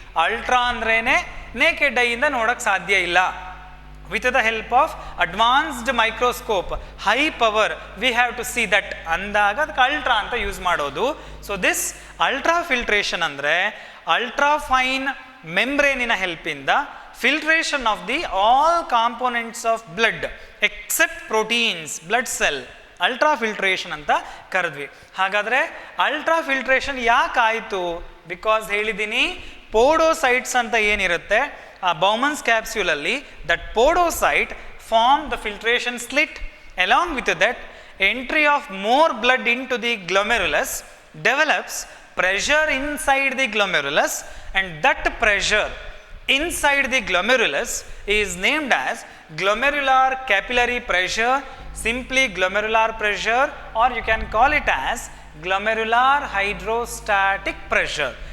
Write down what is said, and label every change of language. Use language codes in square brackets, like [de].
[kn] Ultra ಅಂದ್ರೇನೆ naked ಐಯಿಂದ ನೋಡಕ್ಕೆ ಸಾಧ್ಯ ಇಲ್ಲ. [en] With the help of advanced microscope, high power, we have to see that [kn] ಅಂದಾಗ ಅದಕ್ಕೆ ಅಲ್ಟ್ರಾ ಅಂತ ಯೂಸ್ ಮಾಡೋದು. ಸೊ ದಿಸ್ ಅಲ್ಟ್ರಾ ಫಿಲ್ಟ್ರೇಷನ್ ಅಂದರೆ ultra fine ಮೆಂಬ್ರೇನಿನ ಹೆಲ್ಪಿಂದ filtration of the all components of blood accept proteins, blood cell, ultra filtration ಅಂತ ಕರೆದ್ವಿ. ಹಾಗಾದರೆ ultra filtration ಯಾಕೆ ಆಯಿತು? Because ಹೇಳಿದ್ದೀನಿ, ಪೋಡೋಸೈಟ್ಸ್ ಅಂತ ಏನಿರುತ್ತೆ ಆ Bowman's ಕ್ಯಾಪ್ಸ್ಯೂಲಲ್ಲಿ, [en] That podocyte form the filtration slit. Along with that entry of more blood into the glomerulus develops pressure inside the glomerulus, and that pressure inside the glomerulus is named as glomerular capillary pressure, simply glomerular pressure, or you can call it as glomerular hydrostatic pressure.